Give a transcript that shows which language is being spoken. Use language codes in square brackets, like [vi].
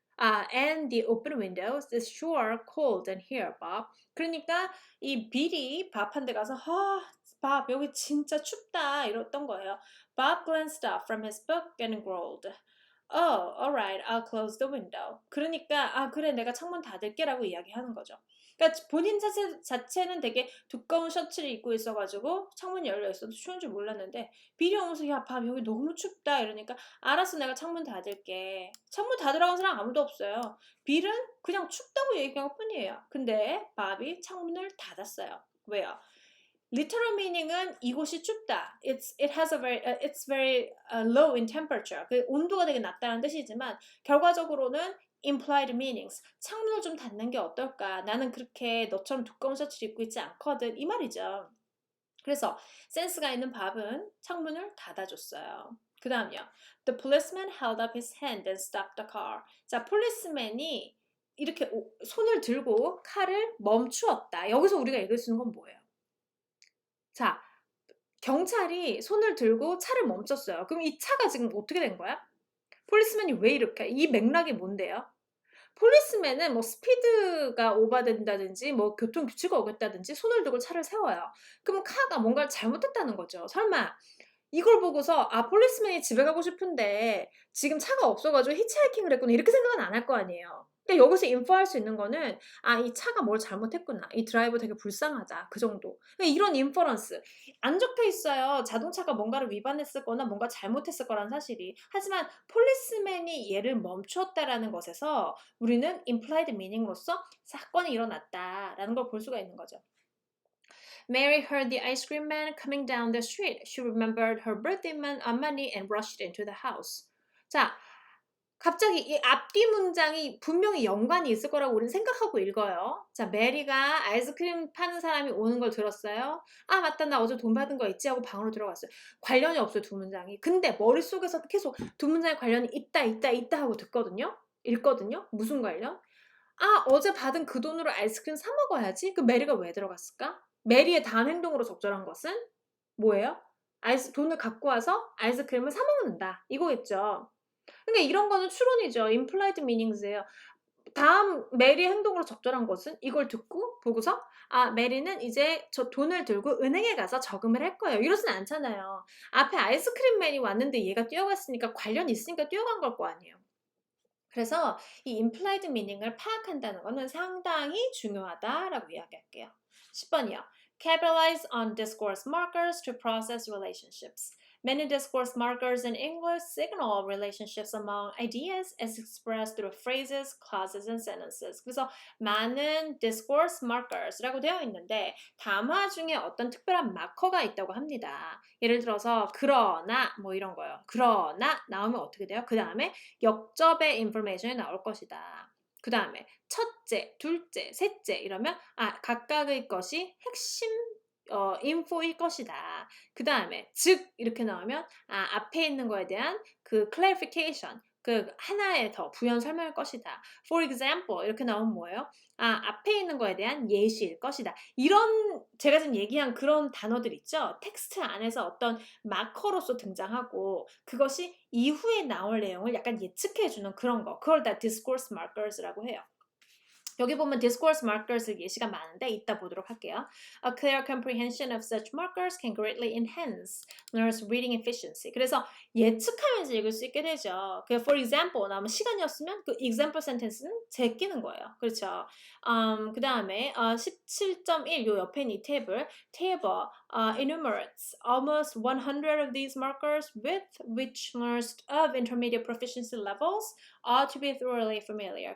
[en] And the open windows is sure cold in here, Bob. [ko] 그러니까 이 빌이 밥 한 대 가서 밥 여기 진짜 춥다 이랬던 거예요. [en] Bob glanced up from his book and growled. Oh, alright, I'll close the window. [ko] 그러니까 그래 내가 창문 닫을게라고 이야기하는 거죠. 그러니까 본인 자체는 되게 두꺼운 셔츠를 입고 있어가지고 창문이 열려 있어도 추운 줄 몰랐는데 빌이 오면서 야, 밥 여기 너무 춥다 이러니까 알았어 내가 창문 닫을게. 창문 닫으라고 한 사람 아무도 없어요. 빌은 그냥 춥다고 얘기한 것 뿐이에요. 근데 밥이 창문을 닫았어요. 왜요? Literal meaning은 이곳이 춥다. [en] It's very low in temperature. [ko] 그 온도가 되게 낮다는 뜻이지만 결과적으로는 implied meanings. 창문을 좀 닫는 게 어떨까? 나는 그렇게 너처럼 두꺼운 셔츠를 입고 있지 않거든. 이 말이죠. 그래서 센스가 있는 밥은 창문을 닫아줬어요. 그 다음요. [en] The policeman held up his hand and stopped the car. [ko] 자, 폴리스맨이 이렇게 손을 들고 칼을 멈추었다. 여기서 우리가 읽을 수 있는 건 뭐예요? 자, 경찰이 손을 들고 차를 멈췄어요. 그럼 이 차가 지금 어떻게 된 거야? 폴리스맨이 왜 이렇게? 이 맥락이 뭔데요? 폴리스맨은 뭐 스피드가 오버된다든지 뭐 교통 규칙을 어겼다든지 손을 들고 차를 세워요. 그럼 카가 뭔가를 잘못했다는 거죠. 설마 이걸 보고서 '아 폴리스맨이 집에 가고 싶은데 지금 차가 없어 가지고 히치하이킹을 했구나.' 이렇게 생각은 안 할 거 아니에요. 그러니까 여기서 인퍼할 수 있는 거는 '아 이 차가 뭘 잘못했구나. 이 드라이버 되게 불쌍하다.' 그 정도. 그러니까 이런 인퍼런스. 안 적혀 있어요. 자동차가 뭔가를 위반했을 거나 뭔가 잘못했을 거라는 사실이. 하지만 폴리스맨이 얘를 멈추었다라는 것에서 우리는 implied meaning로서 '사건이 일어났다.'라는 걸 볼 수가 있는 거죠. [en] Mary heard the ice cream man coming down the street. She remembered her birthday money and rushed into the house. [ko] 자, 갑자기 이 앞뒤 문장이 분명히 연관이 있을 거라고 우리는 생각하고 읽어요. 자, 메리가 아이스크림 파는 사람이 오는 걸 들었어요. 아, 맞다. 나 어제 돈 받은 거 있지? 하고 방으로 들어갔어요. 관련이 없어요, 두 문장이. 근데 머릿속에서 계속 두 문장의 관련이 있다 하고 듣거든요. 읽거든요. 무슨 관련? 아, 어제 받은 그 돈으로 아이스크림 사 먹어야지. 그 메리가 왜 들어갔을까? 메리의 다음 행동으로 적절한 것은 뭐예요? 돈을 갖고 와서 아이스크림을 사 먹는다. 이거겠죠. 그러니까 이런 거는 추론이죠. implied meanings예요. 다음 메리의 행동으로 적절한 것은 이걸 듣고 보고서 '아 메리는 이제 저 돈을 들고 은행에 가서 저금을 할 거예요.' 이러진 않잖아요. 앞에 아이스크림맨이 왔는데 얘가 뛰어갔으니까 관련이 있으니까 뛰어간 걸 거 아니에요. 그래서 이 implied meaning을 파악한다는 거는 상당히 중요하다라고 이야기할게요. 10번이요. [en] Capitalize on discourse markers to process relationships. Many discourse markers in English signal relationships among ideas as expressed through phrases, clauses, and sentences. [ko] 그래서 많은 discourse markers라고 되어 있는데 담화 중에 어떤 특별한 마커가 있다고 합니다. 예를 들어서 그러나 뭐 이런 거요. 그러나 나오면 어떻게 돼요? 그 다음에 역접의 인포메이션이 나올 것이다. 그 다음에 첫째, 둘째, 셋째 이러면 각각의 것이 핵심 인포일 것이다. 그 다음에 즉 이렇게 나오면 앞에 있는 거에 대한 그 clarification 그 하나에 더 부연 설명할 것이다. [en] For example [ko] 이렇게 나오면 뭐예요? 앞에 있는 거에 대한 예시일 것이다. 이런 제가 지금 얘기한 그런 단어들 있죠? 텍스트 안에서 어떤 마커로서 등장하고 그것이 이후에 나올 내용을 약간 예측해주는 그런 거. 그걸 다 discourse markers라고 해요. 여기 보면 discourse markers 예시가 많은데 이따 보도록 할게요. [en] A clear comprehension of such markers can greatly enhance learners' reading efficiency. [ko] 그래서 예측하면서 읽을 수 있게 되죠. 그 for example 나오면 시간이 없으면 그 example sentence는 제끼는 거예요. 그렇죠. 그 다음에 17.1 요 옆에 있는 이 탭을 [en] table enumerates almost 100 of these markers with which learners of intermediate proficiency levels ought to be thoroughly familiar.